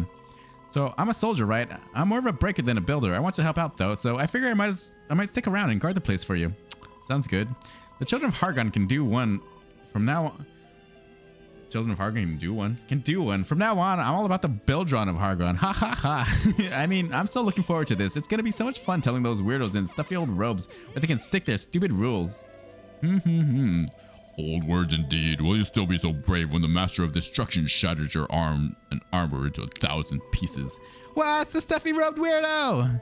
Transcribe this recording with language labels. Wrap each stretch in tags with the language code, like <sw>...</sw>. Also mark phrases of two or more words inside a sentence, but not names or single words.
<en>So I'm a soldier, right? I'm more of a breaker than a builder. I want to help out though, so I figure I might stick around and guard the place for you. Sounds good. The children of Hargon can do one from now on. Children of Hargon can do one. From now on, I'm all about the Bildron of Hargon. Ha ha ha. I mean, I'm so looking forward to this. It's going to be so much fun telling those weirdos in stuffy old robes where they can stick their stupid rules. Old words indeed. Will you still be so brave when the master of destruction shatters your arm and armor into 1,000 pieces? What's the stuffy robed weirdo?</en>